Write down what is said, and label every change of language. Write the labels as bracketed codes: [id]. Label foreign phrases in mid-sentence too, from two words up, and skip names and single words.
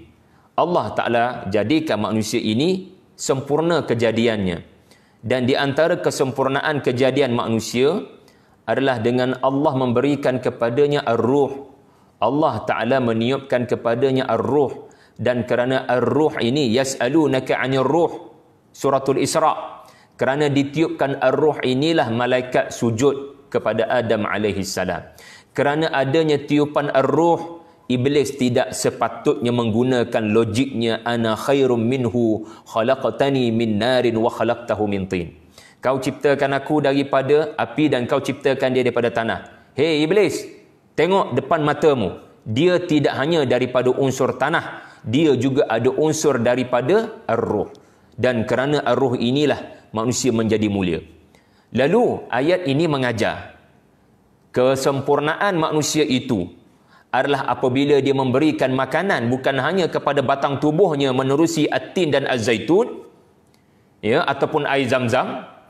[ms] Allah Ta'ala jadikan manusia ini sempurna kejadiannya. Dan di antara kesempurnaan kejadian manusia adalah dengan Allah memberikan kepadanya ar-ruh. Allah Ta'ala meniupkan kepadanya ar-ruh. Dan kerana ar-ruh ini, [ar] يسألونك عن الروح, suratul Isra. [ms] Kerana ditiupkan ar-ruh inilah malaikat sujud kepada Adam alaihissalam. Kerana adanya tiupan ar-ruh, Iblis tidak sepatutnya menggunakan logiknya, [ar] أنا خير منه خلقتني من نار وخلقته من طين. [ms] Kau ciptakan aku daripada api dan kau ciptakan dia daripada tanah. Hei Iblis, tengok depan matamu. Dia tidak hanya daripada unsur tanah, dia juga ada unsur daripada ar-ruh. Dan kerana ar-ruh inilah manusia menjadi mulia. Lalu ayat ini mengajar kesempurnaan manusia itu adalah apabila dia memberikan makanan bukan hanya kepada batang tubuhnya menerusi at-tin dan az-zaitun, ya, ataupun air zam-zam,